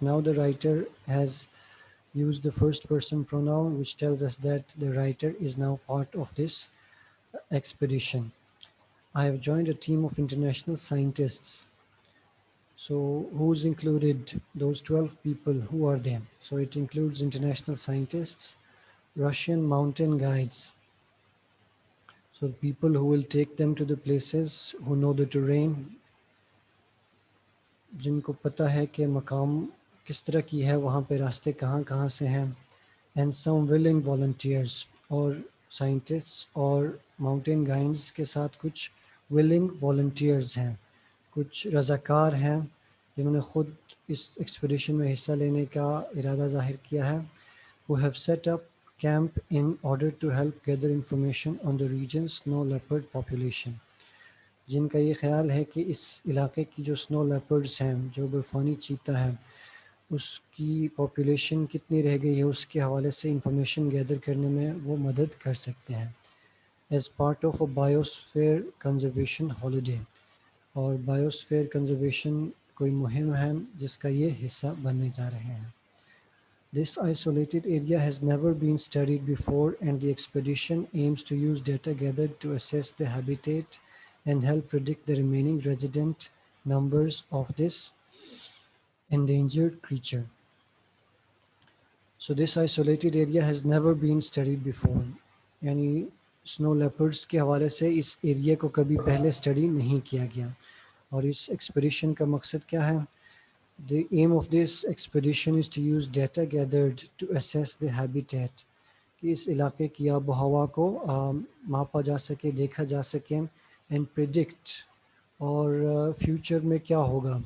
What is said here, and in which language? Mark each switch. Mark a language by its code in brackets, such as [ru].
[en] Now the writer has used the first person pronoun, which tells us that the writer is now part of this expedition. I have joined a team of international scientists. So who's included? Those 12 people, who are they? So it includes international scientists, Russian mountain guides. So people who will take them to the places, who know the terrain, [hi] जिनको पता है कि मकाम किस तरह की है, वहाँ पे रास्ते कहाँ कहाँ से हैं. [en] And some willing volunteers, [hi] और scientists और [en] mountain guides [hi] के साथ कुछ [en] willing volunteers [hi] हैं, कुछ रज़ाकार हैं जिन्होंने खुद इस एक्सपीडिशन में हिस्सा लेने का इरादा ज़ाहिर किया है, [en] who have set up camp in order to help gather information on the region's snow leopard population. [hi] जिनका ये ख्याल है कि इस इलाके की जो स्नो लेपर्ड्स हैं, जो बर्फ़ानी चीता है, उसकी पॉपुलेशन कितनी रह गई है, उसके हवाले से इंफॉर्मेशन गैदर करने में वो मदद कर सकते हैं. [en] as part of a biosphere conservation holiday, [hi] और बायोस्फीयर कंजर्वेशन कोई मुहिम है जिसका ये हिस्सा बनने जा रहे हैं. [en] This isolated area has never been studied before, and the expedition aims to use data gathered to assess the habitat and help predict the remaining resident numbers of this endangered creature. So this isolated area has never been studied before. [hi] यानी snow leopards के हवाले से इस area को कभी पहले study नहीं किया गया. और इस एक्सपीडिशन का मकसद क्या है? [en] The aim of this expedition is to use data gathered to assess the habitat, [hi] कि इस इलाके की आबो हवा को मापा जा सके, देखा जा सके, [en] and predict, [hi] और फ्यूचर में क्या होगा.